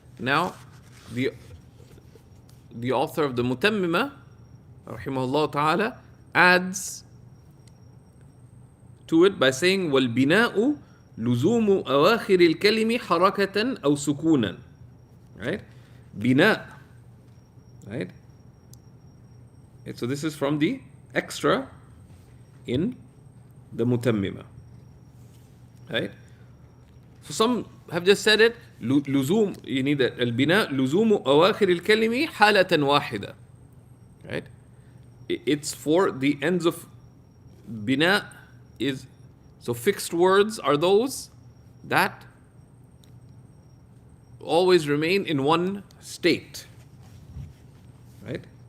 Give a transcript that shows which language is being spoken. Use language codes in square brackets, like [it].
[en] Now, the author of the Mutammima, rahimahullah ta'ala, adds to it by saying, [ar] وَالْبِنَاءُ لزوم أواخر الكلم حركة أو سكونا. [en] Right? Bina. Right? So this is from the extra in the Mutammima. Right? So some have just said it. لزوم, you need that. [ar] البناء لزوم أواخر الكلم حالة واحدة. [en] Right? It's for the ends of bina is. So fixed words are those that always remain in one state. Right?